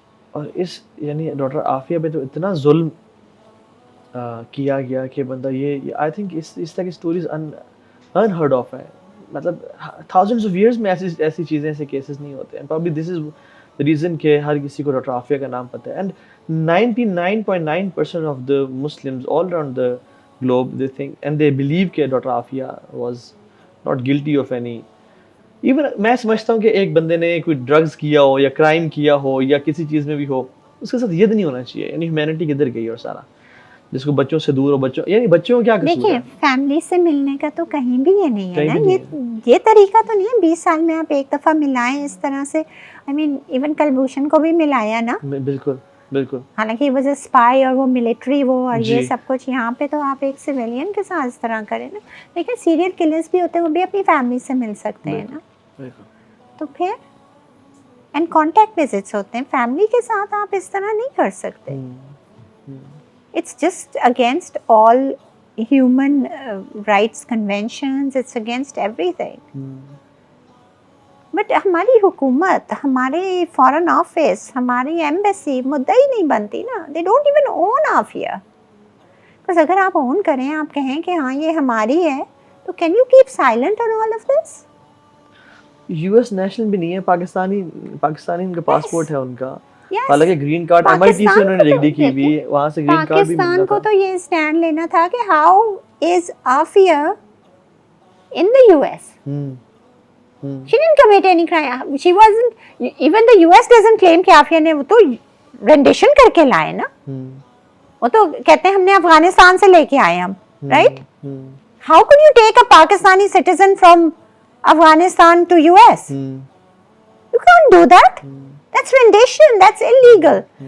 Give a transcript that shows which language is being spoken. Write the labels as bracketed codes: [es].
[ur] اور اس یعنی ڈاکٹر عافیہ پہ تو اتنا ظلم کیا گیا کہ بندہ یہ [en] I think [ur] اس طرح کی اسٹوریز [en] unheard of [ur] ہے. مطلب [en] thousands of years [ur] میں ایسی چیزیں، ایسے کیسز نہیں ہوتے ہیں. [en] probably this is the reason [ur] کہ ہر کسی کو ڈاکٹر عافیہ کا نام پتہ ہے. [en] And 99.9% of the Muslims all around the globe they think and they believe [ur] کہ doctor Aafia [en] was not guilty of any. [ur] Even میں سمجھتا ہوں کہ ایک بندے نے کوئی ڈرگز کیا ہو یا کرائم کیا ہو یا کسی چیز میں بھی ہو، اس کے ساتھ ید نہیں ہونا چاہیے. یعنی ہیومینٹی کدھر گئی اور سارا، جس کو بچوں سے دور ہو، بچوں یعنی بچوں کو کیا قصور ہے؟ دیکھیں فیملی سے ملنے کا تو کہیں بھی یہ نہیں ہے نا، یہ طریقہ تو نہیں ہے 20 سال میں آپ ایک دفعہ ملائیں اس طرح سے. [en] I mean even [ur] کلبھوشن کو بھی ملایا نا، بالکل بالکل، حالانکہ وہ اسپائی اور وہ ملٹری وہ اور یہ سب کچھ. یہاں پہ تو آپ ایک سویلین کے ساتھ اس طرح کریں نا. لیکن سیریل کلرز بھی ہوتے ہیں، وہ بھی اپنی فیملی سے مل سکتے ہیں نا. تو پھر اینڈ کانٹیکٹ وزٹس ہوتے ہیں، فیملی کے ساتھ آپ اس طرح نہیں کر سکتے. [en] It's just against all human rights conventions, it's against everything. But [ur] ہماری حکومت، ہمارے فارن آفس، ہماری ایمبیسی مدعی نہیں بنتی نا. [en] They don't even own Afia. [ur] بس اگر آپ اون کریں، آپ کہیں کہ ہاں یہ ہماری ہے، تو [en] can you keep silent on all of this? [ur] U S national بھی نہیں ہے، پاکستانی ان کا پاسپورٹ ہے ان کا. حالانکہ گرین کارڈ MIT سے انہوں نے ڈگری کی ہوئی ہے، وہاں سے گرین کارڈ بھی ملتا تھا. پاکستان کو تو یہ اسٹینڈ لینا تھا کہ [en] How is Aafia in the US. She didn't commit any crime. She wasn't, even the US doesn't claim [ur] کہ آفیہ نے وہ تو رینڈیشن کر کے لائے نا. وہ تو کہتے ہیں ہم نے افغانستان سے لے کے آئے ہم، right? [en] How could you take a Pakistani citizen from Afghanistan to US? You can't do that. That's rendition, that's illegal.